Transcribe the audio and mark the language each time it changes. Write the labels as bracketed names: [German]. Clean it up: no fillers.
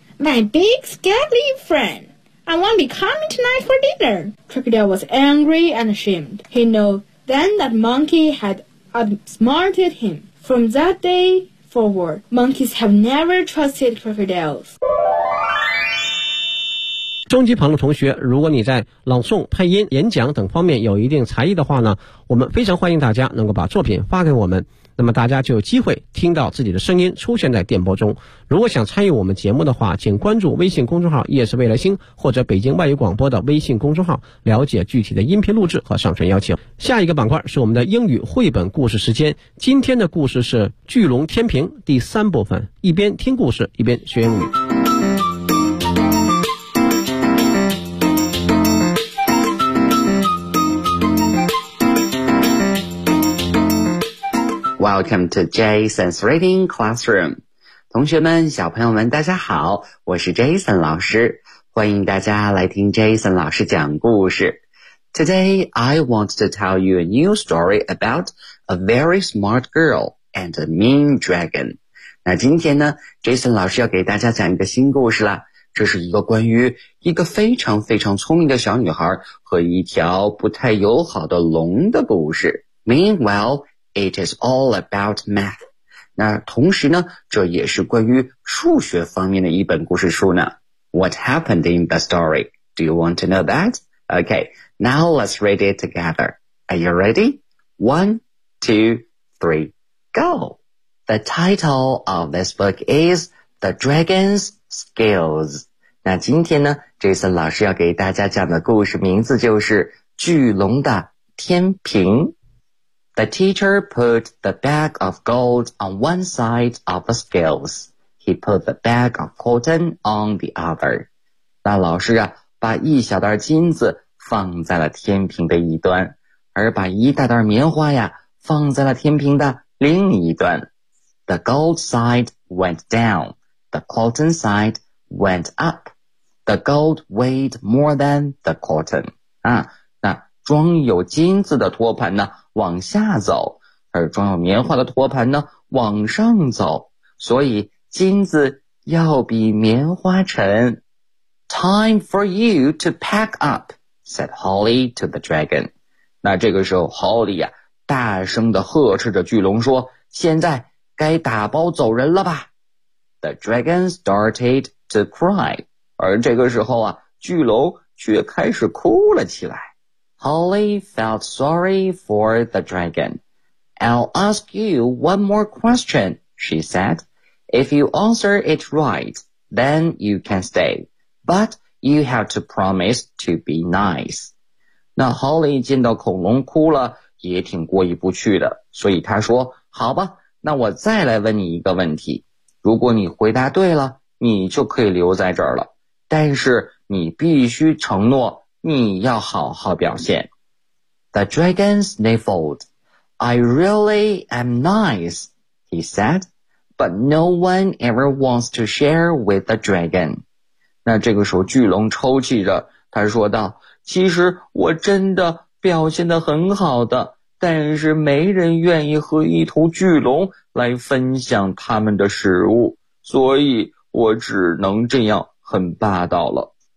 [English] My big, scaly friend. I won't be coming tonight for dinner. Crocodile was angry and ashamed. He knew then that Monkey had outsmarted him. From that day forward, monkeys have never trusted crocodiles. [Chinese] 中级旁的同学，如果你在朗诵、配音、演讲等方面有一定才艺的话呢，我们非常欢迎大家能够把作品发给我们。那么大家就有机会听到自己的声音出现在电波中。如果想参与我们节目的话，请关注微信公众号夜是未来星或者北京外语广播的微信公众号，了解具体的音频录制和上传邀请。下一个板块是我们的英语绘本故事时间，今天的故事是巨龙天平第三部分，一边听故事一边学英语。 [English] Welcome to Jason's Reading Classroom. [Chinese] 同学们，小朋友们，大家好，我是 Jason 老师，欢迎大家来听 Jason 老师讲故事。 [English] Today, I want to tell you a new story about a very smart girl and a mean dragon. [Chinese] 那今天呢， Jason 老师要给大家讲一个新故事了，这是一个关于一个非常非常聪明的小女孩和一条不太友好的龙的故事。 [English] Meanwhile,It is all about math. [Chinese] 那同时呢，这也是关于数学方面的一本故事书呢。 [English] What happened in the story? Do you want to know that? Okay, now let's read it together. Are you ready? One, two, three, go! The title of this book is The Dragon's Skills. [Chinese] 那今天呢， Jason 老师要给大家讲的故事名字就是巨龙的天平。 [English] The teacher put the bag of gold on one side of the scales. He put the bag of cotton on the other. [Chinese] 那老师啊，把一小袋金子放在了天平的一端，而把一大袋棉花呀，放在了天平的另一端。 [English] The gold side went down. The cotton side went up. The gold weighed more than the cotton. [Chinese] 啊，那装有金子的托盘呢，往下走，而装有棉花的托盘呢，往上走。所以金子要比棉花沉。 [English] Time for you to pack up, said Holly to the dragon. [Chinese] 那这个时候 Holly 啊，大声地呵斥着巨龙说，现在该打包走人了吧。 [English] The dragon started to cry. [Chinese] 而这个时候啊，巨龙却开始哭了起来。 [English] Holly felt sorry for the dragon. I'll ask you one more question, she said. If you answer it right, then you can stay. But you have to promise to be nice. [Chinese] 那 Holly 见到恐龙哭了，也挺过意不去的，所以他说，好吧，那我再来问你一个问题。如果你回答对了，你就可以留在这儿了。但是你必须承诺你要好好表现。 [English] The dragon sniffled. I really am nice, he said, but no one ever wants to share with the dragon. [Chinese] 那这个时候巨龙抽泣着，他说道，其实我真的表现得很好的，但是没人愿意和一头巨龙来分享他们的食物，所以我只能这样很霸道了。